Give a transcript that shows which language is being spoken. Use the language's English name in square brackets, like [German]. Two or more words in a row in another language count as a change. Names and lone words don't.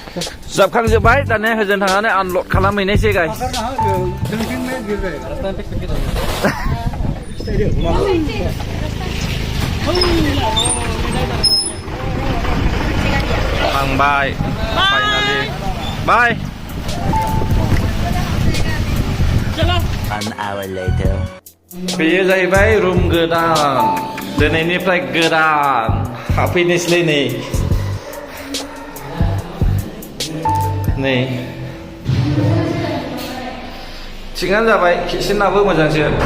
[Bodo] जाबखांजोब्बाय दानिया होजों थांनानै आनलड खालामहैनायसै गाइस थांबाय फाइनालि बाय [English] An hour later. [Bodo] बेयो जाहैबाय रुम गोदान दिनैनिफ्राय गोदान हाबफैनोसैलै नै थिगानो जाबाय किटचेनाबो मोजांसो